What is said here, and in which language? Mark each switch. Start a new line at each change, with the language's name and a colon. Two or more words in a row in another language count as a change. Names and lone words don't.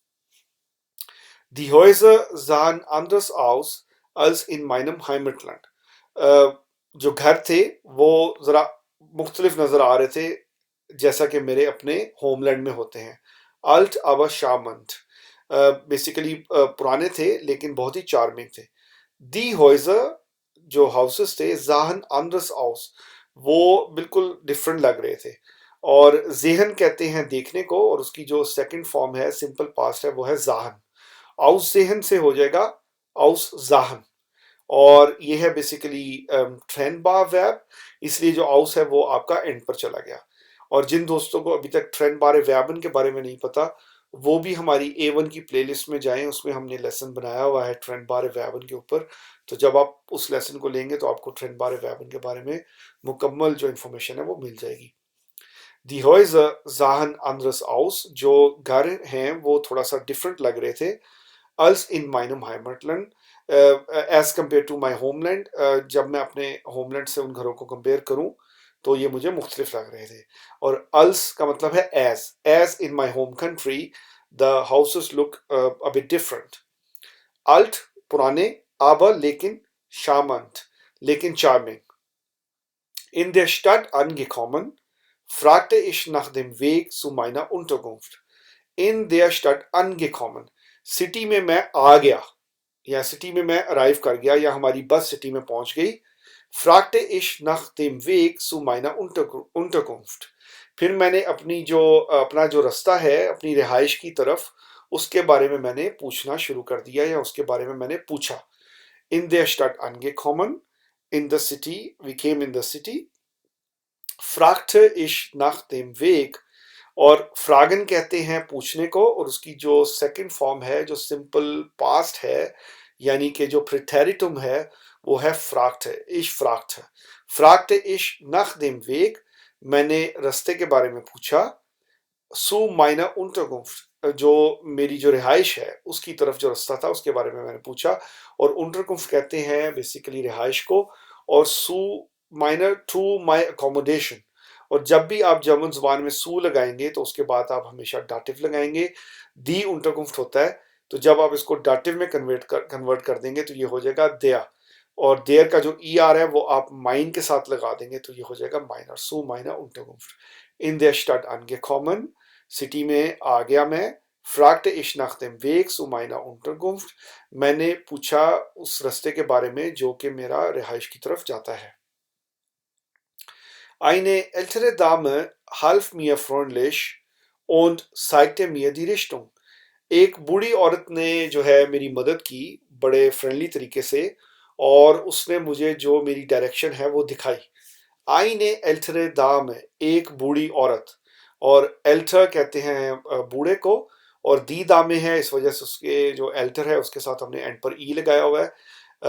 German: Die Häuser sahen anders aus als in meinem Heimatland.
Hindi: जो घर थे वो जरा मुख्तलिफ नजर आ रहे थे जैसा कि मेरे अपने होमलैंड में होते हैं।
German: Alt aber charmant,
Hindi: बेसिकली पुराने थे लेकिन बहुत ही चार्मिंग थे।
German: Die Häuser
Hindi: जो हाउसेस थे,
German: sahen anders aus,
Hindi: वो बिल्कुल डिफरेंट लग रहे थे, और जेहन कहते हैं देखने को, और उसकी जो
English: second form
Hindi: है
English: simple past
Hindi: है वो है जाहन।
German: aus sehen
Hindi: से हो जाएगा
German: aus sahen,
Hindi: और ये है बेसिकली ट्रेनबार वर्ब, इसलिए जो आउस है वो आपका एंड पर चला गया। और जिन दोस्तों को अभी तक
German: trennbare Verben
Hindi: के बारे में नहीं पता, वो भी हमारी A1 की प्लेलिस्ट में जाएं, उसमें हमने लेसन बनाया हुआ है
German: trennbare Verben
Hindi: के ऊपर। तो जब आप उस लेसन को लेंगे तो आपको
German: trennbare Verben
Hindi: के बारे में मुकम्मल जो इन्फॉर्मेशन है वो मिल जाएगी।
German: Die Häuser sahen anders aus,
Hindi: जो घर हैं वो थोड़ा सा डिफरेंट लग रहे थे,
German: als in meinem Heimatland,
English: as compare to my homeland.
Hindi: जब मैं अपने होमलैंड से उन घरों को कंपेयर करूं तो ये मुझे मुख्तलिफ लग रहे थे। और अल्स का मतलब है
English: as in my home country the houses look a bit different.
Hindi: अल्ट पुराने, aber लेकिन, charmant लेकिन चार्मिंग।
German: In der Stadt angekommen, fragte ich nach dem Weg zu meiner Unterkunft. In der Stadt angekommen,
Hindi: सिटी में मैं आ गया या सिटी में मैं अराइव कर गया या हमारी बस सिटी में पहुंच गई।
German: fragte ich nach dem Weg zu meiner Unterkunft,
Hindi: फिर मैंने अपना जो रास्ता है अपनी रिहाइश की तरफ, उसके बारे में मैंने पूछना शुरू कर दिया या उसके बारे में मैंने पूछा।
German: In der Stadt angekommen,
English: in the city, we came in the city,
German: fragte ich nach dem Weg।
Hindi: और फ्रागन कहते हैं पूछने को, और उसकी जो
English: second form
Hindi: है जो
English: simple past
Hindi: है यानी कि जो प्रिटेरिटुम है वो है फ्राक्ट है,
German: ich fragte
Hindi: है।
German: fragte ich nach dem Weg,
Hindi: मैंने रास्ते के बारे में पूछा।
German: zu meiner Unterkunft,
Hindi: जो मेरी जो रिहाइश है उसकी तरफ जो रास्ता था उसके बारे में मैंने पूछा। और unterkunft कहते हैं बेसिकली रिहाइश को, और
German: zu meiner
English: to my accommodation.
Hindi: और जब भी आप जर्मन जुबान में सू लगाएंगे तो उसके बाद आप हमेशा डाटिव लगाएंगे।
German: die Unterkunft
Hindi: होता है, तो जब आप इसको डाटिव में कन्वर्ट कर देंगे तो ये हो जाएगा देयर। और देयर का जो ई आर है वो आप माइन के साथ लगा देंगे तो ये हो जाएगा माइनर,
German: zu meiner Unterkunft. इन der Stadt angekommen,
Hindi: सिटी में आ गया मैं।
German: fragte ich nach dem Weg zu meiner Unterkunft,
Hindi: मैंने पूछा उस रास्ते के बारे में जो कि मेरा रिहाइश की तरफ जाता है।
German: Eine ältere Dame half mir freundlich und zeigte mir die Richtung।
Hindi: एक बूढ़ी औरत ने जो है मेरी मदद की बड़े फ्रेंडली तरीके से, और उसने मुझे जो मेरी डायरेक्शन है वो दिखाई।
German: Eine ältere Dame,
Hindi: एक बूढ़ी औरत, और एल्टर कहते हैं बूढ़े को, और
German: die Dame
Hindi: है इस वजह से उसके जो एल्टर है उसके साथ हमने एंड पर ई लगाया हुआ है।